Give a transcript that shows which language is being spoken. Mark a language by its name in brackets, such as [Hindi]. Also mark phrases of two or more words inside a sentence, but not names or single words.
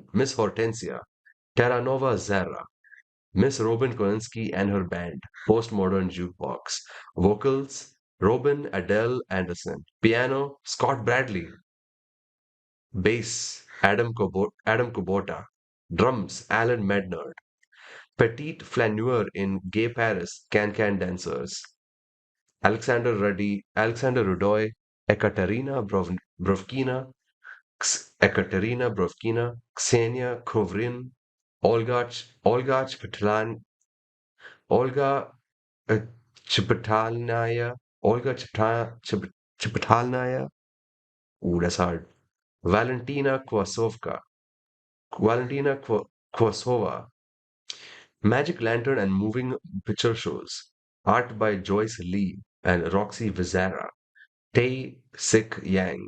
[English] Miss Hortensia. Terranova Zara. Miss Robin Kolinsky and her band. Postmodern Jukebox. Vocals. Robin Adele Anderson. Piano. Scott Bradley. Bass. Adam Kubota. Drums. Alan Mednard. Petite flaneur in Gay Paris. Can Dancers. Alexander Rudoy, Brovkina, Ekaterina Brovkina, Ksenia Kovrin, Olga Olga uh, Chipotalnaya, Chipotalnaya, ooh, that's hard. Valentina Kwasovka, Valentina Kwasova, Magic Lantern and Moving Picture Shows, Art by Joyce Lee and Roxy Vizara. Tae Sik Yang.